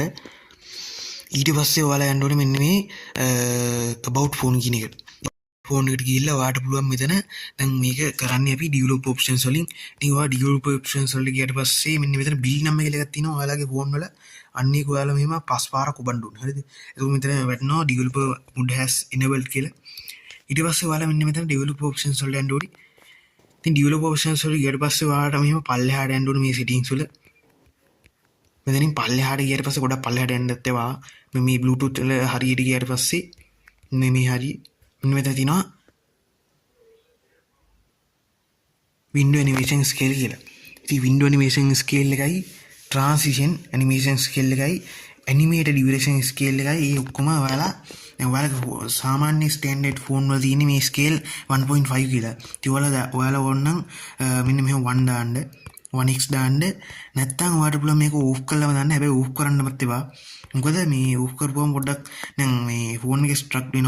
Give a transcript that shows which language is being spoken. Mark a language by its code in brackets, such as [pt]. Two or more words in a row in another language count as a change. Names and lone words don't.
[si] ඊට පස්සේ ඔයාලා යන්න ඕනේ මෙන්න මේ [en] about phone [si] කියන එකට. ෆෝන් එකට ගිහිල්ලා ඔයාලට පුළුවන් මෙතන දැන් මේක කරන්නේ අපි [en] develop options [si] වලින්. ඉතින් ඔයා [en] develop options [si] වලට ගියට පස්සේ මෙන්න මෙතන [en] bill number [si] කියලා එකක් තියෙනවා ඔයාලගේ ෆෝන් වල. අන්න ඒක ඔයාලා මෙහෙම පස් පාරක් ඔබන්න ඕනේ. හරිද? ඒක මෙතන වැටෙනවා [en] developer mode has enabled [si] කියලා. ඊට පස්සේ ඔයාලා මෙන්න මෙතන [en] develop options [si] වලට යන්න ඕනේ. ඉතින් [en] develop options [si] වලට ගියට පස්සේ ඔයාලට මෙහෙම පල්ලෙහාට යන්න ඕනේ මේ settings වල. මෙතනින් පල්ලෙහාට ගියට පස්සේ ගොඩක් පල්ලෙහාට යන්නත් ඒවා මේ Bluetooth වල හරියට ගියට පස්සේ මේ හරිය මෙතන තියෙනවා [en] window animation scale [si] කියලා. ඉතින් [en] window animation scale [si] එකයි [en] transition animation scale [si] එකයි [en] animated duration scale [si] එකයි ඒ ඔක්කොම ඔයාලා දැන් ඔයාලගේ සාමාන්‍ය [en] standard phone [si] වල තියෙන මේ scale 1.5 කියලා. ඉතින් ඔයාලා ඕනනම් මෙන්න මෙහෙම 1 දාන්න 1x දාන්න නැත්නම් ඔයාලට පුළුවන් මේක ඕෆ් කරලාම දාන්න. හැබැයි ඕෆ් කරන්නවත් එපා. මොකද මේ ඕෆ් කරපුවම පොඩ්ඩක් දැන් මේ ෆෝන් එකේ ස්ට්‍රක් වෙනවා.